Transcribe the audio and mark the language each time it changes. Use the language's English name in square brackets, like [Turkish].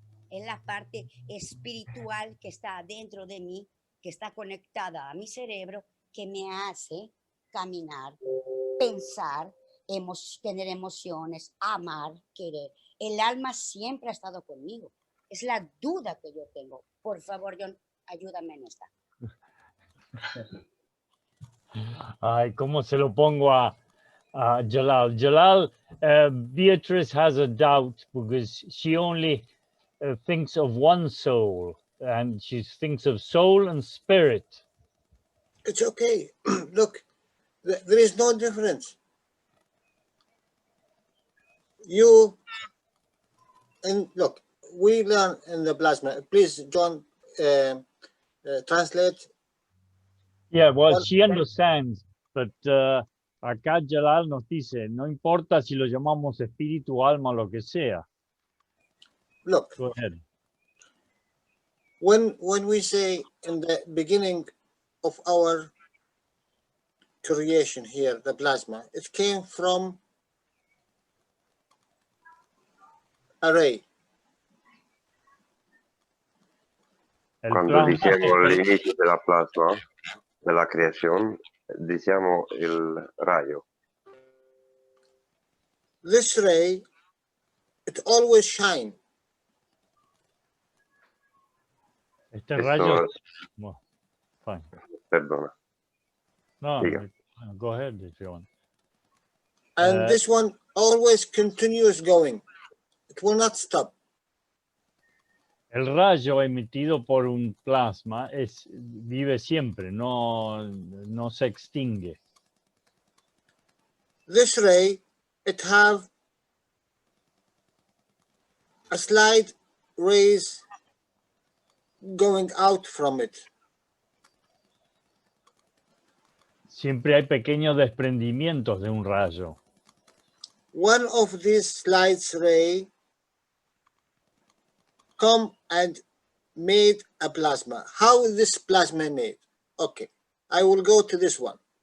[Spanish] Es la parte espiritual que está dentro de mí, que está conectada a mi cerebro, que me hace caminar, pensar, tener emociones, amar, querer. El alma siempre ha estado conmigo. Es la duda que yo tengo. Por favor, John, ayúdame en esta. Ay, ¿cómo se lo pongo a Jalal? [English] Jalal, Beatrice has a doubt because she only thinks of one soul, and she thinks of soul and spirit. It's okay. Look, there is no difference. Look, we learn in the plasma. Please, John, translate. Yeah, well, she understands, but [Spanish] acá Jalal nos dice, no importa si lo llamamos espíritu, alma, lo que sea. [English] Look, go ahead. When we say in the beginning of our creation here, the plasma, it came from a ray. [Italian] Quando diciamo l'inizio della plasma, della creazione, diciamo il rayo. [English] This ray, it always shine. [Spanish] Este rayo, fine. Perdona. No, Diga. [English] go ahead if you want. And this one always continues going. It will not stop. [Spanish] El rayo emitido por un plasma vive siempre, no se extingue. [English] This ray, it have a slight rays going out from it. [Spanish] Siempre hay pequeños desprendimientos de un rayo. [English] One of these slight ray come and made a plasma. How is this plasma made? Okay, I will go to this one.